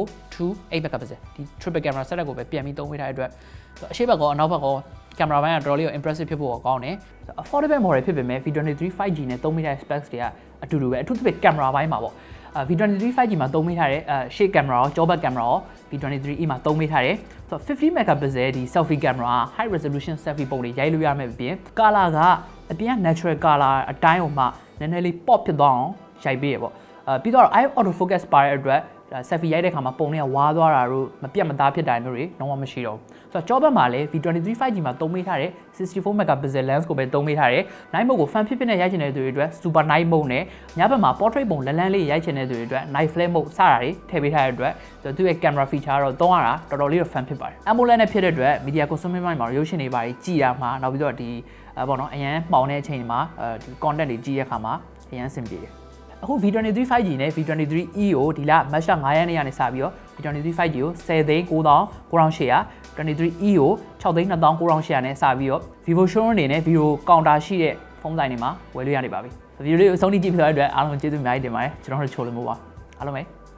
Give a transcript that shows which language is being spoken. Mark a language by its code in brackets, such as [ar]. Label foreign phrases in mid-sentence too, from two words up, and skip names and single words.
[en] to 8 megapixel [my] ဒီ [en] triple camera setup [my] ကိုပဲပြန်ပြီးသုံးပေးထားတဲ့အတွက်အရှေ့ဘက်ကအနောက်ဘက်က camera ဘိုင်းကတော်တော်လေးကို impressive ဖြစ်ဖို့ကောင်းတယ် [en] affordable model [my] ဖြစ်ပေမဲ့ V23 5G နဲ့သုံးပေးထားတဲ့ specs တွေကအတူတူပဲအထူးသဖြင့် camera ဘိုင်းမှာပေါ့V23 5G မှာသုံးပေးထားတဲ့ရှေ့ camera ရောကြောဘက် camera ရော V23e မှာသုံးပေးထားတယ် ဆိုတော့50 megapixel ဒီ [en] selfie camera high resolution selfie [my] ပုံတွေရိုက်လို့ရမယ်ပြင် color ကအပြင် [en] natural color [my] အတိုင်းကိုမှနည်းနည်းလေး pop ဖြစ်သွားအောင်ရိုက်ပေးရပေါ့ပြီးတော့ [en] eye auto focus [my] ပါတဲ့အတွက် selfie ရိုက်တဲ့ခါမှာပုံတွေကဝါသွား တာတို့မပြတ်မသားဖြစ်တာမျိုးတွေလုံးဝမရှိတော့ဘူးဆိုတော့ကြောဘက်မှာလည်း V23 5G မှာသုံးပေးထားတဲ့64 [en] megapixel lens [my] ကိုပဲသုံးပေးထားတယ် [en] night mode [my] ကို fan ဖြစ်ဖြစ်နဲ့ ရိုက်ချင်တဲ့သူတွေအတွက် [en] super night mode [my] နဲ့ညဘက်မှာ portrait ပုံလန်းလန်းလေးရိုက်ချင်တဲ့သူတွေအတွက် [en] night flare mode [my] စတာတွေထည့်ပေးထားတဲ့ အတွက်သူရဲ့ [en] camera feature [my] တော့သုံးရတာတော်တော်လေးတော့ fan ဖြစ်ပါတယ် AMOLED နဲ့ဖြစ်တဲ့အတွက် [en] media consuming [my] မှာရုပ်ရှင်တွေပါကြည့်ရမှာနောက်ပြီးတော့ဒီပေါ့နော်အရန်ပေါင်တဲ့အချိန်မှာဒီ content တွေကြည့်ရခါမှာအရန်အဆင်ပြေတယ်အခု V23 5G နဲ့ V23e ကိုဒီလမတ်လ9ရက်နေ့ကနေစပြီးတော့ V23 5G ကို10,900,900 23e ကို6,200,900နဲ့စပြီးတော့ Vivo showroom အနေနဲ့ Vivo counter ရှိတဲ့ဖုန်းဆိုင်တွေမှာဝယ်လို့ရနေပါပြီဗီဒီယိုလေးကိုအဆုံးထိကြည့်ပြတဲ့အတွက်အားလုံးကျေးဇူးအများကြီးတင်ပါတယ်ကျွန်တော်တို့ချိုလို့မို့ပါအားလုံးပဲ